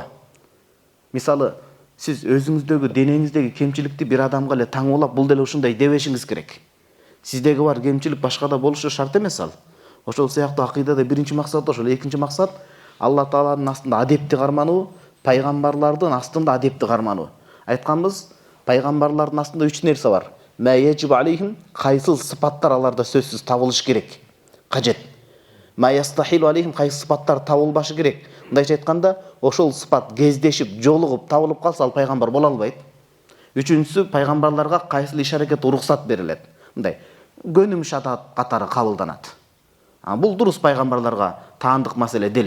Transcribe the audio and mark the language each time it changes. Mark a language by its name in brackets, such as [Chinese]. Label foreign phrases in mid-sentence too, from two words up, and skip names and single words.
[Kyrgyz] Мисалы, сиз өзүңүздөгү денеңиздеги кемчиликти бир адамга эле таңуулап, бул деле ушундай дебешиңиз керек. Сиздеги бар кемчилик башкада болушу шарт эмес ал. Ошол сыяктуу акыйдада биринчи максат ошол, экинчи максат Алла Тааланын астында адепти кармануу, пайгамбарлардын астында адепти кармануу. Айтканбыз, пайгамбарлардын астында 3 нерсе бар. [Arabic] ما يجب عليهم, [Kyrgyz] кайсыл сыпаттар аларда сөзсүз табылыш керек, кажет. [Arabic] ما يستحيل عليهم, [Kyrgyz] кайсы сыпаттар табылбашы керек. Мындайча айтканда, ошол сыпат кездешип, жолугуп, табылып калса ал пайгамбар боло албайт. Үчүнчүсү, пайгамбарларга кайсыл иш-аракет уруксат берилет. Мындай көнүм шатат катары кабылданат. Бул дурус пайгамбарларга таандык маселе делет.